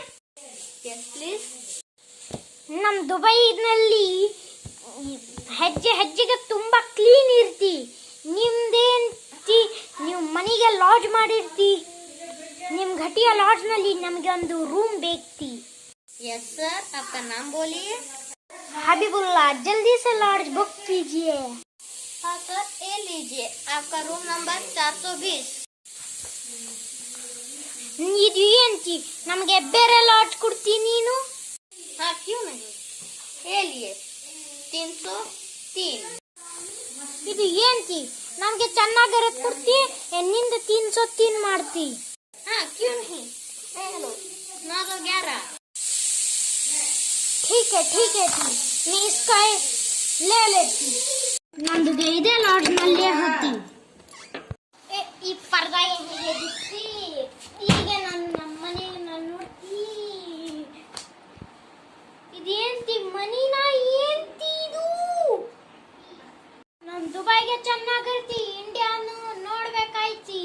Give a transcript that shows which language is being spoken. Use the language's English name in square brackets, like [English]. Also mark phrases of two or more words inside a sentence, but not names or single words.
[Kannada] ಎಸ್ ಪ್ಲೀಸ್. ನಮ್ಮ ದುಬೈನಲ್ಲಿ ಹೆಜ್ಜೆ ಹೆಜ್ಜೆಗೆ ತುಂಬ ಕ್ಲೀನ್ ಇರ್ತಿ. ನಿಮ್ದೇಂತಿ ನೀವು ಮನೆಗೆ ಲಾಡ್ಜ್ ಮಾಡಿರ್ತಿ, ನಿಮ್ಮ घटिया ಲಾಡ್ಜ್ನಲ್ಲಿ ನಮಗೆ ಒಂದು ರೂಮ್ ಬೇಕ್ತಿ. [Hindi] यस सर, आपका नाम बोलिए. हबीबुल्ला, जल्दी से लॉज बुक कीजिए. हाँ सर, ये लीजिए आपका रूम नंबर 420. [Kannada] ಇದು ಏನಂತಿ ನಮಗೆ ಬೇರೆ ಲಾಡ್ಜ್ ಕೊಡ್ತೀನಿ ನೀನು? [Hindi] हाँ क्यों नहीं, ये लिए 303. [Kannada] ಇದು ಏನಂತಿ ನಮಗೆ ಚೆನ್ನಾಗಿರೋದು ಕೊಡ್ತಿ, ನಿಂದ 303 ಮಾಡ್ತಿ? [Hindi] हाँ क्यों नहीं, हेलो 911. ठीक है मैं इसका ले लेती. [Kannada] ನಂದುಗೆ ಇದೇ ಲಾಡ್ಜ್ ನಲ್ಲೇ ಹೋಗ್ತಿ. ಈ ಪರ್ದಾ ಹೇಗೆ ದಿಸ್ತಿ, ಈಗ ನಮ್ಮ ಮನೆಗೆ ನಾನು ನೋಡ್ತಿ. ಇದೇಂತಿ ಮನಿನ ಏಂತಿ ಇದು? ನಾನು ದುಬೈಗೆ ಚೆನ್ನಾಗಿರ್ತಿ, ಇಂಡಿಯಾನು ನೋಡ್ಬೇಕಾಯ್ತಿ.